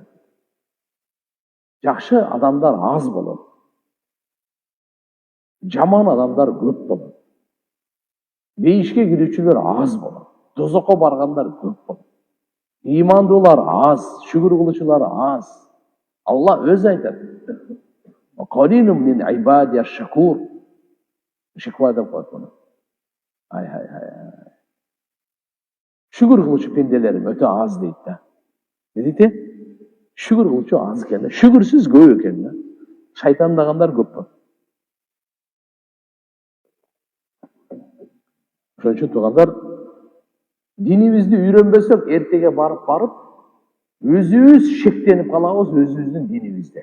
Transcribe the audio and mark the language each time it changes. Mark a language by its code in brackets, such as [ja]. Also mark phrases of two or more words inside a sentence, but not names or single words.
[ky] Жакшы адамдар аз болот. Жаман адамдар көп болот. Бейишке кирүүчүлөр аз болот. Дозокко баргандар көп болот. Имандуулар аз, шүгүр кылуучулар аз. Алла өзү айтат. [ar] قليل من عبادي الشكور. [ky] Шиква деп коет муну. Шүгүр кылуучу пенделерим өтө аз дейт да. Не дейт? Шүгүр кылуучу аз экен да. Шүгүрсүз көп экен да. Шайтандагандар көп болот. Ошон үчүн туугандар, динибизди үйрөнбөсөк, эртеге барып, өзүбүз шектенип калабыз өзүбүздүн динибизде.